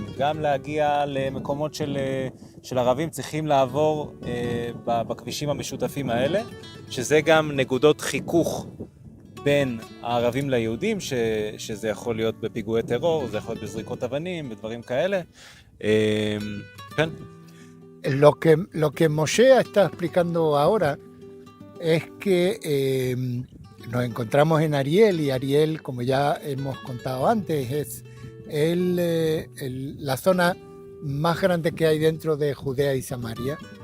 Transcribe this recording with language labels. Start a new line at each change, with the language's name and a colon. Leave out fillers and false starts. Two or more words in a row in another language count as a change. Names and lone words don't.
Hebrew: גם להגיע למקומות של ערבים צריכים לעבור בכבישים המשותפים האלה, שזה גם נקודות חיכוך בין הערבים ליהודים, שזה יכול להיות בפיגועי טרור, זה יכול להיות בזריקות אבנים, בדברים כאלה. כן.
Spanish: Lo que Moshe está explicando ahora es que nos encontramos en Ariel, y Ariel, como ya hemos contado antes, es la zona más grande que hay dentro de Judea y Samaria.